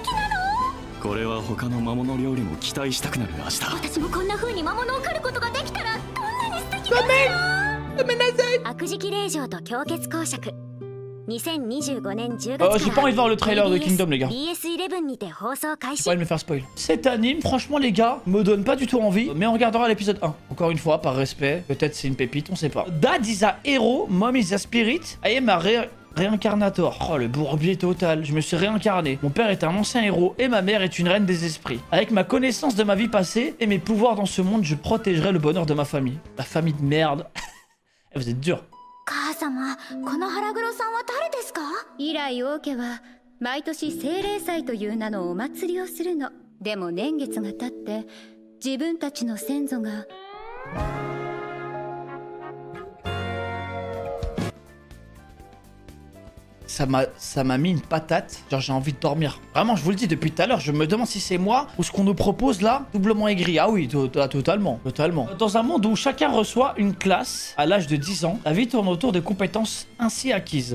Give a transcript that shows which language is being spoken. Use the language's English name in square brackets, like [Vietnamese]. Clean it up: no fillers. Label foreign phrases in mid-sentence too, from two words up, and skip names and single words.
[French] J'ai pas envie de voir le trailer de Kingdom les gars. J'ai pas envie de me faire spoil. Cet anime, franchement les gars, me donne pas du tout envie. Mais on regardera l'épisode 1. Encore une fois, par respect. Peut-être c'est une pépite, on sait pas. Dad is a hero, mom is a spirit. I am a réincarnator. Oh le bourbier total. Je me suis réincarné. Mon père est un ancien héros et ma mère est une reine des esprits. Avec ma connaissance de ma vie passée et mes pouvoirs dans ce monde, je protégerai le bonheur de ma famille. La famille de merde. Vous êtes dur. [Japanese] 母様、この腹黒さんは誰ですか？以来王家は毎年精霊祭という名のお祭りをするの。でも年月が経って自分たちの先祖が [French] Ça m'a mis une patate. Genre j'ai envie de dormir. Vraiment, je vous le dis depuis tout à l'heure, je me demande si c'est moi ou ce qu'on nous propose là, doublement aigri. Ah oui, totalement. Dans un monde où chacun reçoit une classe à l'âge de 10 ans, la vie tourne autour des compétences ainsi acquises.